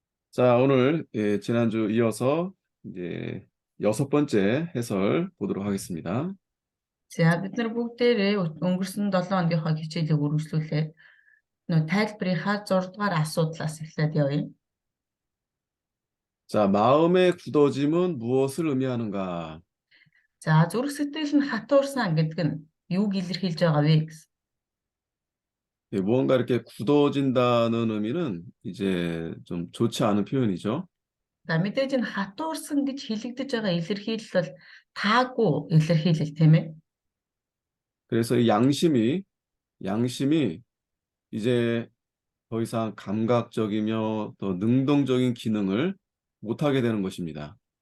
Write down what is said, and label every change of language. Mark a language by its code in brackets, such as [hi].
[ko] 자, 오늘 지난주 이어서 이제 여섯 번째 해설 보도록 하겠습니다. [mn] За бид нар бүгдээрээ өнгөрсөн 7 хоногийнхоо хичээлийг үргэлжлүүлээд тайлбарынхаа 6 дугаар асуудлаас эхлээд явъя. [ko] 자, 마음의 굳어짐은 무엇을 의미하는가? [mn] За зүрх сэтгэл нь хатуурсан гэдэг нь юуг илэрхийлж байгаа вэ гэсэн. [ko] 무언가 이렇게 굳어진다는 의미는 이제 좀 좋지 않은 표현이죠. [mn] За мэдээж энэ хатуурсан гэж хэлэгдэж байгаа илэрхийлэл бол таагүй илэрхийлэл тийм ээ. [ko] 그래서 이 양심이 이제 더 이상 감각적이며 또 능동적인 기능을 못하게 되는 것입니다.